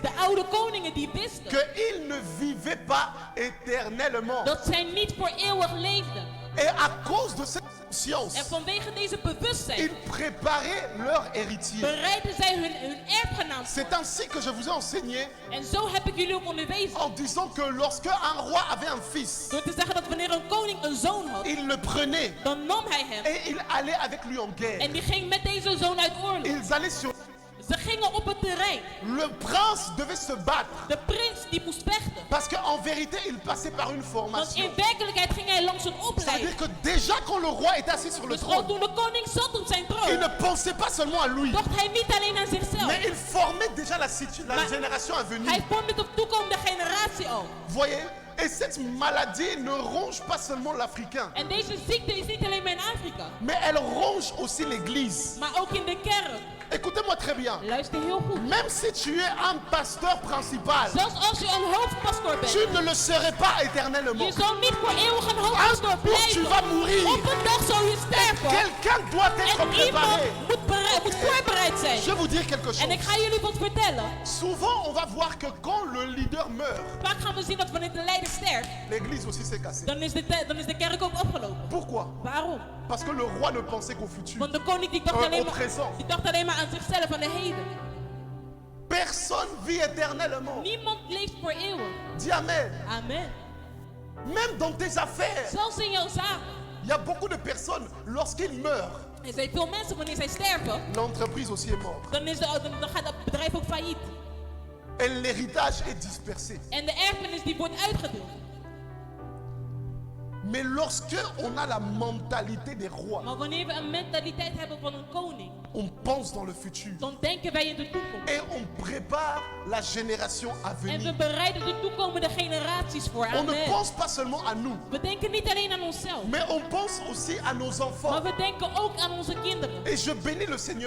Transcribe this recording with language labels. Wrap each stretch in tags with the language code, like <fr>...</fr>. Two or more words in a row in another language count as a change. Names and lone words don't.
<nl>De oude koningen die wisten</nl> <fr>qu'ils ne vivaient pas éternellement.</fr> <nl>dat zij niet voor eeuwig leefden.</nl> <fr>Et à cause de cette</fr> <nl>En</nl> <fr>conscience,</fr> <nl>vanwege deze bewustzijn</nl> <fr>ils préparaient leur héritier.</fr> <nl>bereiden zij hun erfgenaam voor.</nl> <fr>C'est ainsi que je vous ai enseigné</fr> <nl>En zo heb ik jullie ook onderwezen.</nl> <fr>en disant que lorsque un roi avait un fils,</fr> <nl>Door te zeggen dat wanneer een koning een zoon had,</nl> <fr>il le prenait</fr> <nl>dan nam hij hem.</nl> <fr>et il allait avec lui en guerre.</fr> <nl>En die ging met deze zoon uit oorlog.</nl> <fr>Ils allaient sur...</fr> <nl>Ze gingen op het terrein.</nl> <fr>Le prince devait se battre</fr> <nl>De prins die moest vechten.</nl> <fr>parce qu'en vérité, il passait par une</fr> <nl>Want</nl> <fr>formation.</fr> <nl>in werkelijkheid ging hij langs een</nl> <fr>C'est-à-dire</fr> <nl>opleiding.</nl> <fr>que déjà quand le roi était assis sur le</fr> <nl>Dus al</nl> <fr>trône,</fr> <nl>toen de koning zat op zijn</nl> <fr>il</fr> <nl>troon,</nl> <fr>ne pensait pas seulement à lui,</fr> <nl>dacht hij niet alleen aan zichzelf.</nl> <fr>mais il formait déjà la</fr> <nl>Maar</nl> <fr>génération à venir.</fr> <nl>hij vormde de toekomende generatie al.</nl> <fr>Voyez? Et cette maladie ne ronge pas seulement l'Africain,</fr> <nl>En deze ziekte is niet alleen maar in Afrika,</nl> <fr>mais elle ronge aussi l'Église.</fr> <nl>maar ook in de kerk.</nl> <fr>Écoutez-moi très bien.</fr> <nl>Luister heel goed.</nl> <fr>Même si tu es un pasteur principal,</fr> <nl>Zelfs als je een hoofdpastoor bent.</nl> <fr>tu ne le serai pas éternellement.</fr> <nl>Je zal niet voor eeuwig een</nl> <fr>Un</fr> <nl>hoofdpastoor</nl> <fr>jour, tu vas</fr> <nl>blijven.</nl> <fr>mourir.</fr> <nl>Op een dag zal je sterven.</nl> <fr>Quelqu'un doit être</fr> <nl>En iemand</nl> <fr>préparé.</fr> <nl>moet voorbereid zijn.</nl> <fr>Je vais vous dire quelque</fr> <nl>En ik</nl> <fr>chose.</fr> <nl>ga jullie wat vertellen.</nl> <fr>Souvent, on va voir que quand le leader meurt,</fr> <nl>Vaak gaan we zien dat wanneer de leider sterft,</nl> <fr>l'église aussi s'est cassée.</fr> <nl>dan is de kerk ook opgelopen.</nl> <fr>Pourquoi?</fr> <nl>Waarom?</nl> <fr>Parce que le roi ne pensait qu'au futur.</fr> <nl>Want de koning die dacht,</nl> <fr>Au</fr> <nl>alleen</nl> <fr>présent.</fr> <nl>maar aan zichzelf, aan de heden.</nl> <fr>Personne vit éternellement.</fr> <nl>Niemand leeft voor eeuwig.</nl> <fr>Dis Amen. Amen. Même dans tes affaires,</fr> <nl>Zelfs in jouw zaak.</nl> <fr>il y a beaucoup de personnes, lorsqu'ils meurent,</fr> <nl>Er zijn veel mensen wanneer zij sterven,</nl> <fr>l'entreprise aussi est morte.</fr> <nl>dan gaat het bedrijf ook failliet.</nl> <fr>Et l'héritage est dispersé.</fr> <nl>En de erfenis die wordt uitgedeeld.</nl> <fr>Mais lorsque on a la mentalité des rois,</fr> <nl>Maar wanneer we een mentaliteit hebben van een koning,</nl> <fr>on pense dans le futur.</fr> <nl>dan denken wij in de toekomst.</nl> <fr>Et on prépare la génération à</fr> <nl>En we</nl> <fr>venir.</fr> <nl>bereiden de toekomende generaties voor.</nl> <fr>On ne Amen. pense pas seulement à nous,</fr> <nl>We denken niet alleen aan onszelf,</nl> <fr>mais on pense aussi à nos enfants.</fr> <nl>maar we denken ook aan onze kinderen.</nl> <fr>Et je bénis le Seigneur</fr>